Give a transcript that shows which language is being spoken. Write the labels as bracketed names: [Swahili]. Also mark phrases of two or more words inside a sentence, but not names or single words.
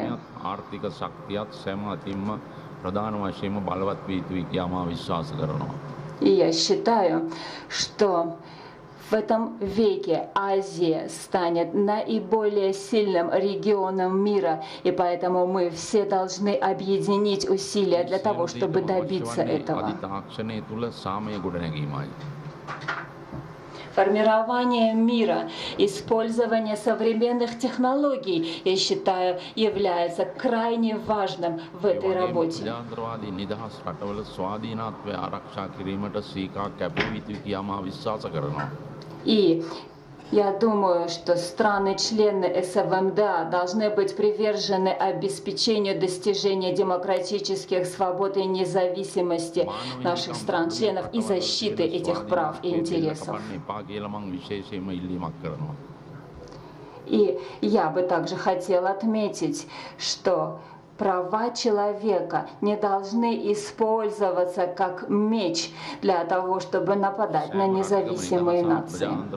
[Sinhala] ආර්ථික ශක්තියත් සෑම අතින්ම ප්‍රධාන වශයෙන්ම බලවත් විය යුතුයි කියලා මා විශ්වාස කරනවා. [Russian] И я считаю, что в этом веке Азия станет наиболее сильным регионом мира, и поэтому мы все должны объединить усилия для того, чтобы добиться этого. [Sinhala] අධිතාක්ෂණය තුළ සාමය ගොඩනැගීමයි. [Russian] Формирование мира, использование современных технологий, я считаю, является крайне важным в этой работе. [Sinhala] ජාන්ත්‍රවාදී නිදහස් රටවල ස්වාධීනත්වය ආරක්ෂා කිරීමට සීකා කැප යුතුයි කියලා මා විශ්වාස කරනවා. [Russian] И я думаю, что страны-члены СВМДА должны быть привержены обеспечению достижения демократических свобод и независимости наших стран-членов и защиты этих прав и интересов. И я бы также хотела отметить, что права человека не должны использоваться как меч для того, чтобы нападать на независимые нации.